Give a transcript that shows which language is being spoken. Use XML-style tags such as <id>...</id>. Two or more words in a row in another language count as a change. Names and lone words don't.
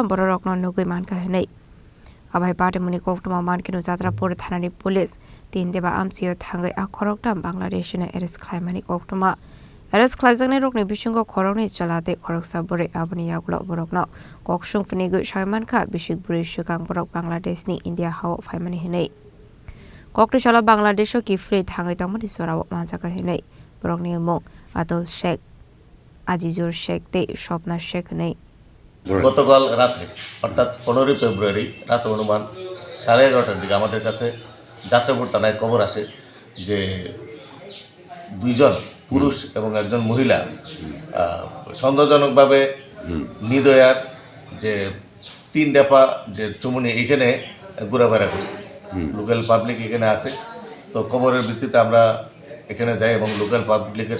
<trp>Borokno Nugiman Kahane Abai Batemuni Koktuma Mankinu Jatra Purthanani Police Tin Deba Amsio Tangai Akoroktam Bangladeshina Eres Klaimani Koktuma Eres Klaizangni Rokni Bishingo Koroni Chalate Korok Sabure Abani Yaglo Borokno Kokshung Finigu Shaimanka Bishik Buri Shukang Borok Bangladeshni India How Faimani Hine Koktishala Bangladesho ki free Tangai Tamati Sora Mansaka Hine Borokni Mong Adol Sheikh Azizur Sheikh Te Shopna Sheikh Nei</trp> <bn>গতকাল রাত্রে অর্থাৎ 15 ফেব্রুয়ারি রাত অনুমান 11:30টার দিকে আমাদের কাছে যাত্রাপুর থানায় খবর আসে যে দুইজন পুরুষ এবং একজন মহিলা সন্দেহজনকভাবে নিদয়ার যে 3 দফা যে চুমুনি এখানে ঘোরাফেরা করছে লোকাল পাবলিক এখানে আসে তো খবরের ভিত্তিতে আমরা এখানে যাই এবং লোকাল পাবলিকের</bn>